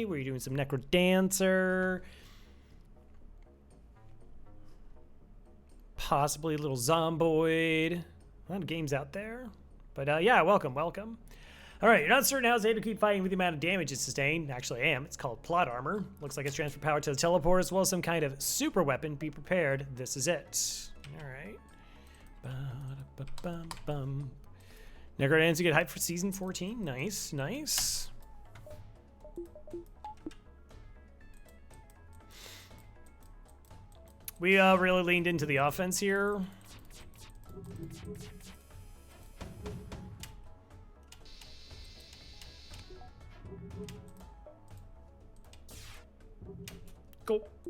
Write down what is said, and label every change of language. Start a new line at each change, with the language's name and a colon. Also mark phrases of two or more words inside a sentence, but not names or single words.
English: Were you doing some Necrodancer? Possibly a little Zomboid. A lot of games out there. But yeah, welcome. All right, you're not certain how it's able to keep fighting with the amount of damage it's sustained. Actually, I am. It's called plot armor. Looks like it's transfer power to the teleport as well as some kind of super weapon. Be prepared. This is it. All right. Ba-da-ba-bum-bum. Necrodancer get hyped for season 14. Nice, nice. We really leaned into the offense here. Go.